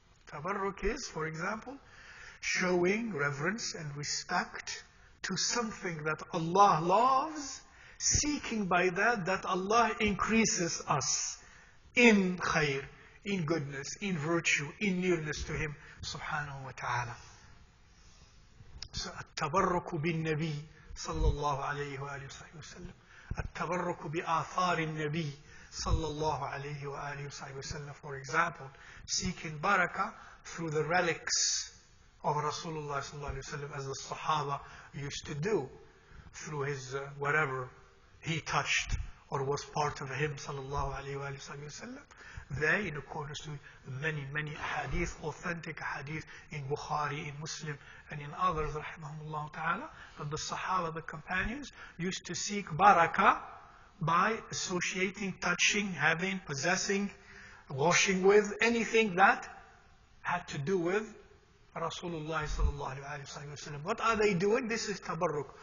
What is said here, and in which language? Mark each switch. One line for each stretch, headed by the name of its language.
English: Tabarruk is, for example, showing reverence and respect to something that Allah loves, seeking by that Allah increases us in khair, in goodness, in virtue, in nearness to Him subhanahu wa ta'ala.
Arabic: So, التبرك بالنبي صلى الله عليه وآله وسلم. التبرك بآثار النبي صلى الله عليه وآله وسلم.
English: For example, seeking barakah through the relics of Rasulullah sallallahu alayhi wa sallam, as the Sahaba used to do, through his whatever he touched or was part of him sallallahu alayhi wa sallam. They, in accordance to many hadith, authentic hadith in Bukhari, in Muslim, and in others, rahimahumullah ta'ala, that the Sahaba, the companions, used to seek barakah by associating, touching, having, possessing, washing with, anything that had to do with Rasulullah sallallahu alayhi wa sallam. What are they doing? This is tabarruk.